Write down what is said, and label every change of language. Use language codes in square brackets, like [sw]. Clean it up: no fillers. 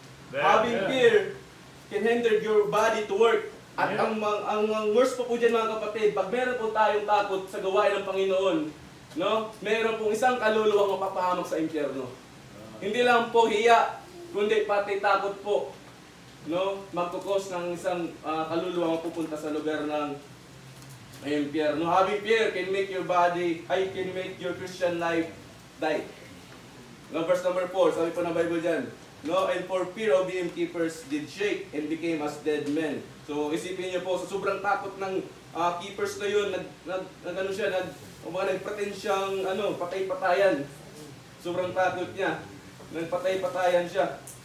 [en] Having fear can hinder your body to work. [tl] At ang worst po dyan mga kapatid, pag meron po tayong takot sa gawain ng Panginoon, no, meron pong isang kaluluwang mapapahamak sa impyerno. Hindi lang po hiya, kundi pati takot po, no, magkukos ng isang kaluluwang mapupunta sa lugar ng impyerno. [en] Having fear can make your Christian life die. No, verse number 4, [tl] sabi po ng Bible dyan, [en] no, and for fear of the innkeepers did shake and became as dead men. [tl] So isipin niyo po, sa sobrang takot ng keepers na yun, nagpretend siyang patay-patayan. Sobrang takot niya, nagpatay-patayan siya.